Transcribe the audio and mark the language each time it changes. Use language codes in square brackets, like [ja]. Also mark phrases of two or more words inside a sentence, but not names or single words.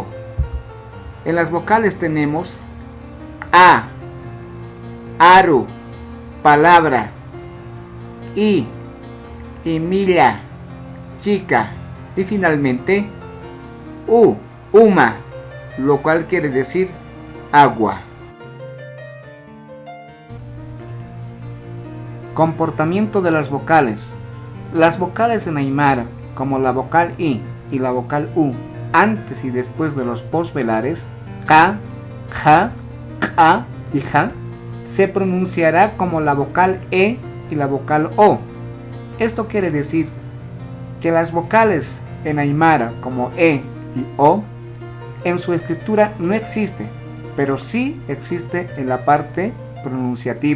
[es] En las vocales tenemos a, aru, palabra, imilla, chica, y finalmente uma, lo cual quiere decir agua. Comportamiento de las vocales. Las vocales en aymara, como la vocal i y la vocal u, antes y después de los posvelares, ka, ja, ka y ja, se pronunciará como la vocal e y la vocal o. Esto quiere decir que las vocales en aymara como e y o en su escritura no existe, pero sí existe en la parte pronunciativa.